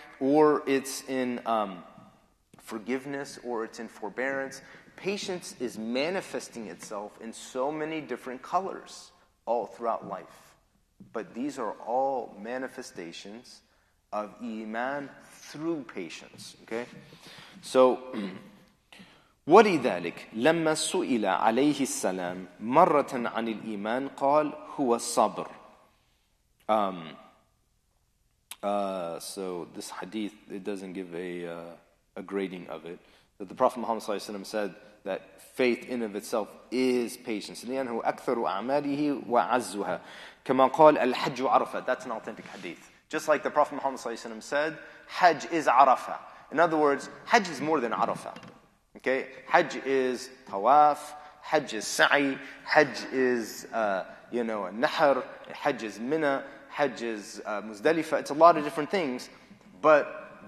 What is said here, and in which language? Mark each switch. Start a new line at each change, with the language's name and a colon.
English: Or it's in forgiveness, or it's in forbearance. Patience is manifesting itself in so many different colors all throughout life. But these are all manifestations of Iman through patience, okay?
Arabic: So, ولذلك لما سئل عليه السلام مرة عن الإيمان قال هو الصبر.
English: So this hadith, it doesn't give a grading of it. That the Prophet Muhammad ﷺ said that faith in of itself is patience.
Arabic: لأنه أكثر أعماله وعزها كما قال الحج عرفة.
English: That's an authentic hadith. Just like the Prophet Muhammad ﷺ said, Hajj is Arafah. In other words, Hajj is more than Arafah. Okay, Hajj is tawaf, Hajj is sa'i, Hajj is Nahr, Hajj is Mina, Hajj is Muzdalifah. It's a lot of different things, but